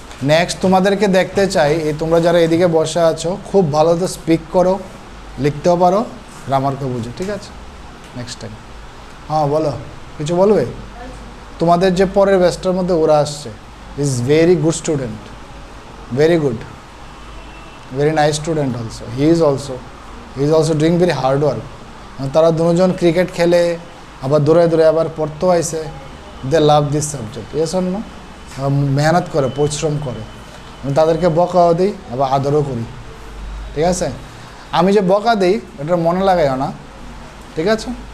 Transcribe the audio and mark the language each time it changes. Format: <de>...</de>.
<bn>Next তোমাদেরকে দেখতে চাই, এই তোমরা যারা এদিকে বসে আছো খুব ভালো তো স্পিক করো, লিখতেও পারো, গ্রামারকে বুঝো, ঠিক আছে?</bn> <en>next time</en> <bn>হ্যাঁ বলো, কিছু বলবে? তোমাদের যে পরের ব্যাচটার মধ্যে ওরা আসছে,</bn> <en>Is very good student, very good, very nice student also. He is also doing very hard work.</en> <bn>তারা দুজন ক্রিকেট খেলে আবার দৌড়ে দৌড়ে আবার পড়তেও আইসে।</bn> <en>they love this subject,</en> <bn>এ শোন না, মেহনত করে, পরিশ্রম করে। আমি তাদেরকে বকাও দিই আবার আদরও করি, ঠিক আছে? আমি যে বকা দিই এটা মনে লাগাইও না, ঠিক আছে?</bn>